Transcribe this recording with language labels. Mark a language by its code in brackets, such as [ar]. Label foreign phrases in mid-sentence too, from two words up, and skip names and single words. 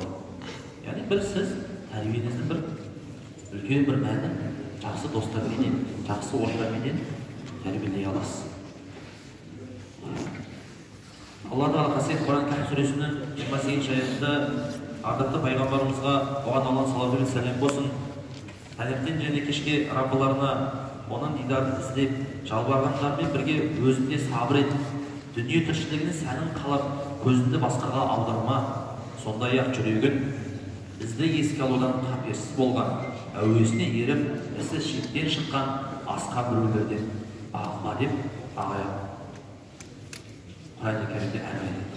[kk] Яғни бір сіз тәрбиеңіздің бір үлкен бір мәні жақсы достарменен, жақсы ортаменен тәрбиелей аласыз. Алла Тағала қасиетті Құран Кәһф сүресінің 28 аятында ардақты пайғамбарымызға оған Аллах [ar] صلى الله عليه وسلم [kk] болсын, таңертең және кешке Раббыларына оның дидарын іздеп жалбарғандармен бірге өзінде сабыр ет, дүние тіршілігінің сәнін қалап көзіңді басқаға аударма, сондай-ақ жүрегін бізді еске алудан қаперсіз болған, әуесіне еріп ісі шектен шыққан асқа біреулерден бағынба деп Құран-ы Кәрімде әмір етті.